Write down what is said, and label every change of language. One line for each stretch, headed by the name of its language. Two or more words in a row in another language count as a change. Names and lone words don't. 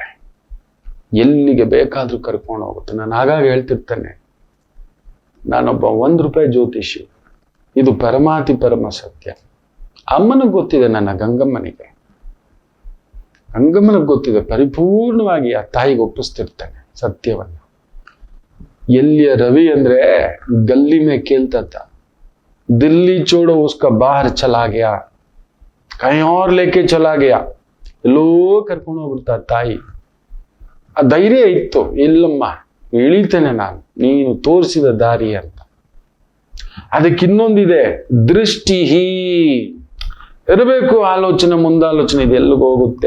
Kannada: ಎಲ್ಲಿಗೆ ಬೇಕಾದ್ರೂ ಕರ್ಕೊಂಡು ಹೋಗುತ್ತೆ. ನಾನು ಆಗಾಗ ಹೇಳ್ತಿರ್ತೇನೆ, ನಾನೊಬ್ಬ ₹1 ಜ್ಯೋತಿಷಿ. ಇದು ಪರಮಾತಿ ಪರಮ ಸತ್ಯ. ಅಮ್ಮನಿಗೆ ಗೊತ್ತಿದೆ, ನನ್ನ ಗಂಗಮ್ಮನಿಗೆ, ಗಂಗಮ್ಮನಿಗೆ ಗೊತ್ತಿದೆ. ಪರಿಪೂರ್ಣವಾಗಿ ಆ ತಾಯಿಗೆ ಒಪ್ಪಿಸ್ತಿರ್ತೇನೆ ಸತ್ಯವನ್ನು. ಎಲ್ಲಿಯ ರವಿ ಅಂದ್ರೆ
Hindi: गली में खेलता था, दिल्ली छोड़ो उसका बाहर चला गया, कहीं और लेके चला गया.
Kannada: ಎಲ್ಲೋ ಕರ್ಕೊಂಡು ಹೋಗ್ಬಿಡ್ತಾ ತಾಯಿ. ಆ ಧೈರ್ಯ ಇತ್ತು, ಇಲ್ಲಮ್ಮ ಇಳಿತೇನೆ ನಾನು, ನೀನು ತೋರಿಸಿದ ದಾರಿ ಅಂತ. ಅದಕ್ಕೆ ಇನ್ನೊಂದಿದೆ, ದೃಷ್ಟಿ ಇರಬೇಕು. ಆಲೋಚನೆ ಮುಂದಾಲೋಚನೆ ಇದೆ, ಎಲ್ಲಿಗೆ ಹೋಗುತ್ತೆ.